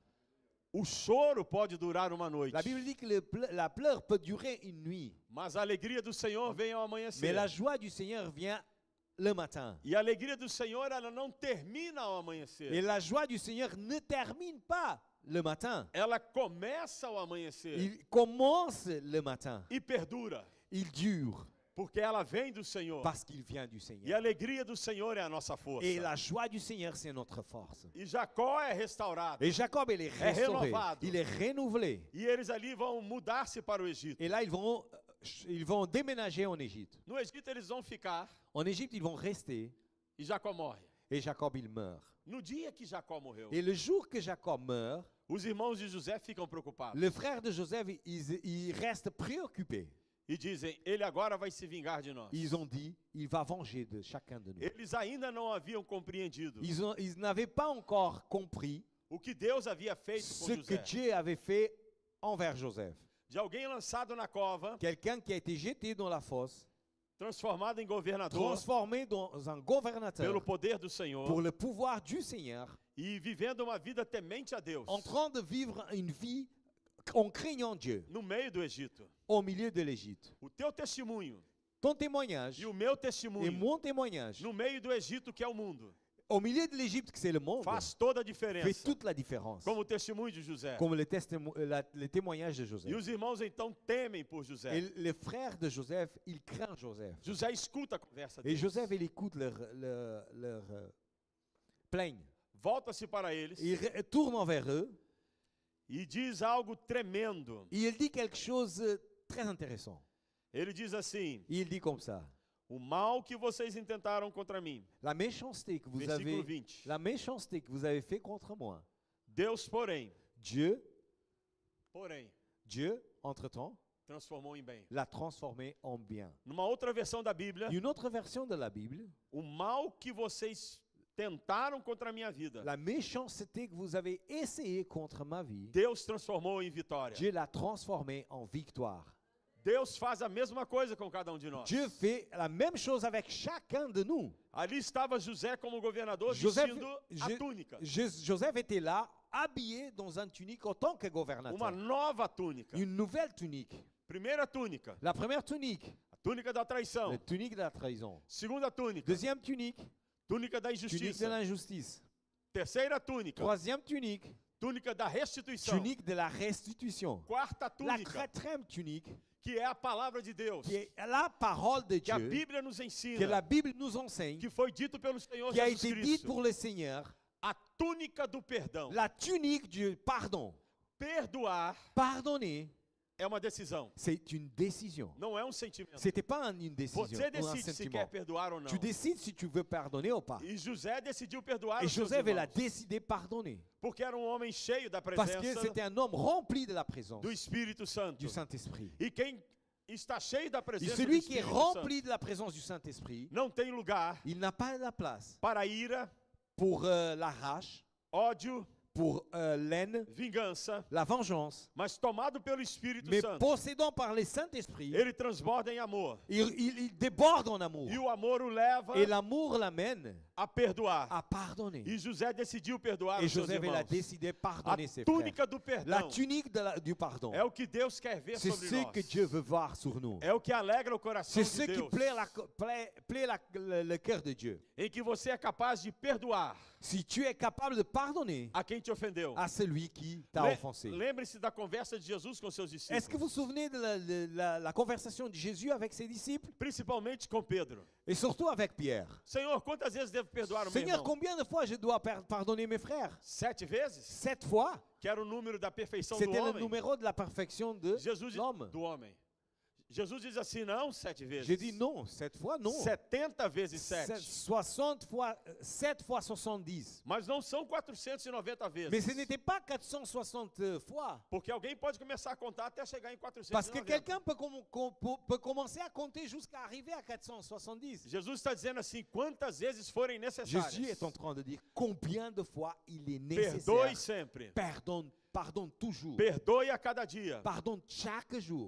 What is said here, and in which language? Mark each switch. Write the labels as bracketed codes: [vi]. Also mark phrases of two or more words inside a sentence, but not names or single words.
[pt] O choro pode durar uma noite, [fr] La Bible dit que la pleure peut durer une nuit, [pt] mas a alegria do Senhor vem ao [fr] mais [pt] amanhecer. [fr] la joie du Seigneur vient le matin. [pt] E a alegria do Senhor, ela não termina ao amanhecer. [fr] Et la joie du Seigneur ne termine pas le matin. [pt] Ela começa ao amanhecer [fr] Il commence le matin. [pt] e perdura, [fr] Il dure [pt] porque ela vem do Senhor. [fr] parce qu'il vient du [pt] E a [fr] Seigneur. [pt] alegria do Senhor é a nossa força. [fr] Et la joie du Seigneur, c'est notre force. [pt] E Jacó é restaurado. [fr] Et Jacob, il est restauré. [pt] rénovado. [fr] Il est renouvelé. [pt] E eles ali vão mudar-se para o Egito. [fr] Et là, ils vont déménager en Égypte. [pt] No Egito eles vão ficar [fr] En Égypte, ils vont rester. [pt] e Jacó morre. [fr] Et Jacob, il meurt. [pt] No dia que Jacó morreu, [fr] Et le jour que Jacob meurt, [pt] os irmãos de José ficam preocupados [fr] le frère de Joseph, ils restent préoccupés. [pt] e dizem: ele agora vai se vingar de nós. [fr] Ils ont dit, il va venger de chacun de nous. [pt] Eles ainda não haviam compreendido [fr] Ils n'avaient pas encore compris [pt] o que Deus havia feito com [fr] ce que [pt] José. [fr] Dieu avait fait envers Joseph. [pt] De alguém lançado na cova, [fr] Quelqu'un qui a été jeté dans la fosse, [pt] transformado em governador [fr] transformé dans un gouverneur [pt] pelo poder do Senhor [fr] pour le pouvoir du Seigneur, [pt] e vivendo uma vida temente a Deus [fr] en train de vivre une vie en craignant Dieu [pt] no meio do Egito. [fr] au milieu de l'Égypte. [pt] O teu testemunho [fr] Ton témoignage [pt] e o meu [fr] et [pt] testemunho [fr] mon témoignage [pt] no meio do Egito, que é o mundo, [fr] au milieu de l'Égypte, que c'est le monde, [pt] faz toda a [fr] fait [pt] diferença, [fr] toute la différence. [pt] como o testemunho de José. [fr] Comme le témoignage de Joseph. [pt] E os irmãos então temem por [fr] Et [pt] José. [fr] les frères de Joseph, ils craignent Joseph. [pt] José escuta a conversa [fr] Et [pt] deles, [fr] Joseph, il écoute leur plaigne. [pt] volta-se para eles [fr] Il tourne vers eux [pt] e diz algo tremendo. [fr] et il dit quelque chose de très intéressant. [pt] Ele diz assim: [fr] Il dit comme ça. [pt] o mal que vocês intentaram contra mim, [fr] La méchanceté que vous [pt] versículo [fr] avez, [pt] 20. [fr] la méchanceté que vous avez fait contre moi, [pt] Deus, porém, [fr] Dieu, Dieu entre-temps, [pt] transformou em bem. [fr] l'a transformé en bien. [pt] Numa outra versão da Bíblia, [fr] Une autre version de la Bible, [pt] o mal que vocês tentaram contra a minha vida, [fr] la méchanceté que vous avez essayé contre ma vie, [pt] Deus transformou em vitória. [fr] Dieu l'a transformé en victoire. [pt] Deus faz a mesma coisa com cada um de nós. [fr] Dieu fait la même chose avec chacun de nous. [pt] Ali estava José como governador [fr] Joseph- [pt] vestindo a [fr] Je- [pt] túnica. [fr] Joseph était là, habillé dans un tunique en tant que [pt] Uma [fr] gouverneur. [pt] nova túnica. [fr] Une nouvelle tunique. [pt] Primeira túnica, [fr] La première tunique, [pt] a túnica da traição. [fr] la tunique de la trahison. [pt] Segunda túnica, [fr] Deuxième tunique, [pt] túnica da [fr] tunique de [pt] injustiça. [fr] l'injustice. [pt] Terceira túnica, [fr] Troisième tunique, [pt] túnica da restituição. [fr] tunique de la restitution. [pt] Quarta [fr] La [pt] túnica, [fr] quatrième tunique, [pt] que é a palavra de Deus, [fr] qui est la parole de [pt] que a [fr] Dieu, [pt] Bíblia nos [fr] que [pt] ensina, [fr] la Bible nous enseigne, [pt] que foi dito pelo Senhor [fr] qui a [pt] Jesus [fr] été dite [pt] Cristo. [fr] pour le Seigneur, [pt] A túnica do perdão. [fr] la tunique du pardon. [pt] Perdoar [fr] Pardonner, [pt] é uma decisão, [fr] c'est une décision. [pt] não é um sentimento. [fr] Ce n'était pas une décision [pt] Você [fr] ou un [pt] decide se [fr] sentiment. [pt] quer perdoar ou não. [fr] Tu décides si tu veux pardonner ou pas. [pt] E José decidiu perdoar [fr] Et [pt] os seus [fr] Joseph, il a [pt] irmãos, [fr] décidé de pardonner. [pt] porque era um homem cheio da [fr] Parce que [pt] presença [fr] c'était un homme rempli de la présence [pt] do Espírito Santo. [fr] du Saint-Esprit. [pt] E quem está cheio da [fr] Et [pt] presença do [fr] celui qui est [pt] Espírito Santo [fr] rempli de la présence du Saint-Esprit, [pt] não tem lugar [fr] il n'a pas la place [pt] para ira, [fr] pour la rage, [pt] ódio, [fr] pour l'aine, [pt] vingança, [fr] la vengeance, [pt] mas tomado pelo Espírito [fr] mais [pt] Santo, [fr] possédant par le Saint-Esprit, [pt] ele transborda em amor. [fr] il déborde en amour. [pt] E o amor o leva [fr] Et l'amour l'amène [pt] a perdoar. [fr] à pardonner. [pt] E José decidiu perdoar [fr] Et [pt] os seus [fr] Joseph, il a [pt] irmãos. [fr] décidé de [pt] A [fr] pardonner ses frères. [pt] túnica do [fr] La [pt] perdão [fr] tunique du pardon, [pt] é o que Deus quer ver [fr] c'est [pt] sobre [fr] ce [pt] nós. [fr] que Dieu veut voir sur nous. [pt] É o que alegra o coração [fr] C'est [pt] de [fr] ce qui [pt] Deus. [fr] plaît le cœur de Dieu. [pt] Em que você é capaz de perdoar [fr] Si tu es capable de pardonner [pt] a quem te ofendeu. [fr] à celui qui t'a Le- offensé. [pt] Lembre-se da conversa de Jesus com seus [fr] Est-ce que vous [pt] discípulos. [fr] vous souvenez de la conversation de Jésus avec ses disciples [pt] Principalmente com Pedro. [fr] et surtout avec Pierre? [pt] Senhor, quantas vezes devo perdoar o meu [fr] Seigneur, [pt] irmão? [fr] combien de fois je dois pardonner mes frères? [pt] 7 vezes? [fr] 7 fois. [pt] Que era o número da perfeição do [fr] C'était le [pt] homem. [fr] numéro de la perfection de [pt] Jesus [fr] l'homme. [pt] do homem. Jesus diz assim, não 7 vezes. [fr] J'ai dit non, 7 fois non. [pt] 70 vezes 7. [fr] 60 fois, 7 fois 70. [pt] Mas não são 490 vezes. [fr] Mais ce n'était pas 460 fois. [pt] Porque alguém pode começar a contar até chegar em [fr] Parce que [pt] 490. [fr] quelqu'un peut commencer à compter jusqu'à arriver à 470. [pt] Jesus está dizendo assim, quantas vezes forem necessárias. [fr] Jésus est en train de dire combien de fois il est [pt] Perdoe [fr] nécessaire. [pt] sempre. [fr] Pardonne toujours. [pt] Perdoe a cada dia. [fr] Pardonne chaque jour.